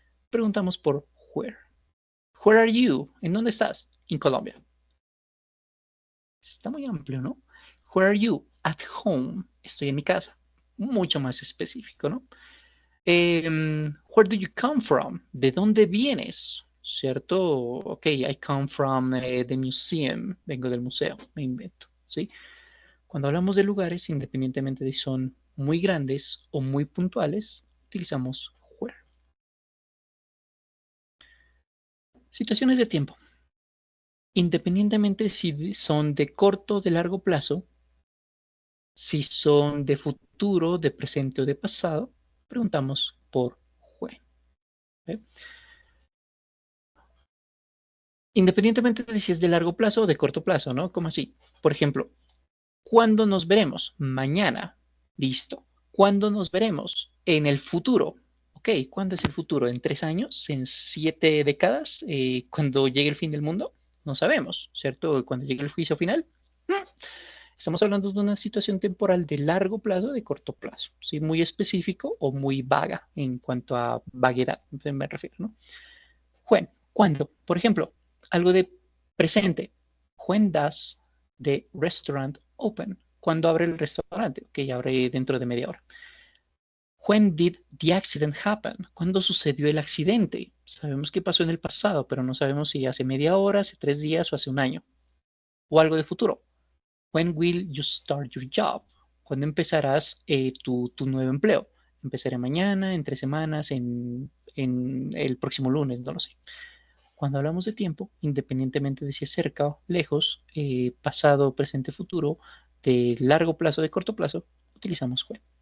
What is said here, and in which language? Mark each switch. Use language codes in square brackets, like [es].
[es] Preguntamos por where. [en] Where are you? [es] ¿En dónde estás? En Colombia. Está muy amplio, ¿no? [en] Where are you? At home. [es] Estoy en mi casa. Mucho más específico, ¿no? [en] Where do you come from? [es] ¿De dónde vienes? ¿Cierto? [en] Ok, I come from the museum. [es] Vengo del museo, me invento, ¿sí? Cuando hablamos de lugares, independientemente de si son muy grandes o muy puntuales, utilizamos where. Situaciones de tiempo. Independientemente si son de corto o de largo plazo, si son de futuro, de presente o de pasado, preguntamos por when. ¿Eh? Independientemente de si es de largo plazo o de corto plazo, ¿no? Como así. Por ejemplo, ¿cuándo nos veremos? Mañana. Listo. ¿Cuándo nos veremos? En el futuro. Ok, ¿cuándo es el futuro? ¿En 3 años? ¿En 7 décadas? ¿Cuando llegue el fin del mundo? No sabemos, ¿cierto? ¿Cuando llegue el juicio final? Estamos hablando de una situación temporal de largo plazo o de corto plazo, ¿sí? Muy específico o muy vaga en cuanto a vaguedad, me refiero, ¿no? When, ¿cuándo? Por ejemplo, algo de presente. [en] When does the restaurant open? [es] ¿Cuándo abre el restaurante? Ok, abre dentro de media hora. [en] When did the accident happen? [es] ¿Cuándo sucedió el accidente? Sabemos qué pasó en el pasado, pero no sabemos si hace media hora, hace 3 días o hace un año. O algo de futuro. [en] When will you start your job? [es] ¿Cuándo empezarás tu nuevo empleo? Empezaré mañana, en 3 semanas, en el próximo lunes, no lo sé. Cuando hablamos de tiempo, independientemente de si es cerca o lejos, pasado, presente, futuro, de largo plazo, de corto plazo, utilizamos when.